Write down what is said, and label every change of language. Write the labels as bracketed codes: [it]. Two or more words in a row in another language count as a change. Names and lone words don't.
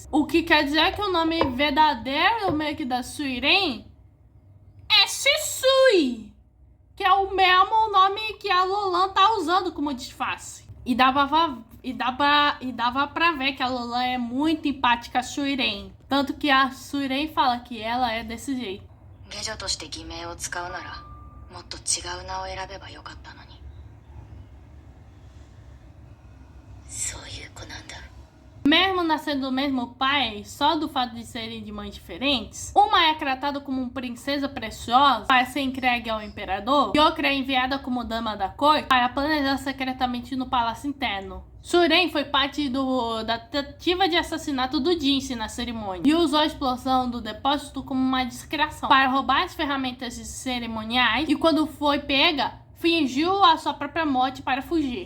[pt] O que quer dizer que o nome verdadeiro meio que da Suiren é Shisui, é o mesmo nome que a Lolan tá usando como disfarce. E dava pra ver que a Lolan é muito empática a Suiren. Tanto que a Suiren fala que ela é desse jeito. [ja] 下女として偽名を使うならもっと違う名を選べばよかったのに。そういう子なんだ。 [pt] Mesmo nascendo do mesmo pai, só do fato de serem de mães diferentes, uma é tratada como uma princesa preciosa para ser entregue ao imperador e outra é enviada como dama da corte para planejar secretamente no palácio interno. Suiren foi parte da tentativa de assassinato do Jinshi na cerimônia e usou a explosão do depósito como uma distração para roubar as ferramentas cerimoniais e quando foi pega, fingiu a sua própria morte para fugir.